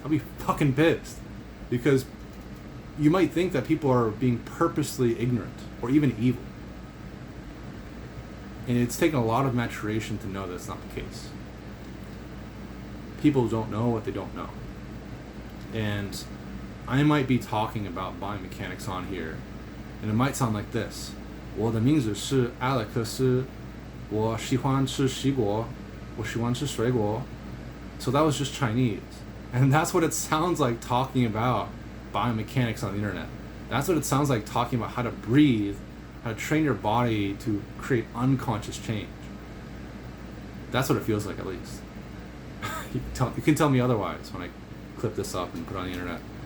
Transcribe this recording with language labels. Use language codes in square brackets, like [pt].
[en] I'd be fucking pissed. Because you might think that people are being purposely ignorant or even evil. And it's taken a lot of maturation to know that's not the case. People don't know what they don't know. And I might be talking about biomechanics on here, and it might sound like this. [zh] 我的名字是艾勒克斯，我喜欢吃西瓜，我喜欢吃水果. [en] So that was just Chinese. And that's what it sounds like talking about biomechanics on the internet. That's what it sounds like talking about how to breathe, how to train your body to create unconscious change. That's what it feels like, at least. You can tell me otherwise when I clip this up and put it on the internet.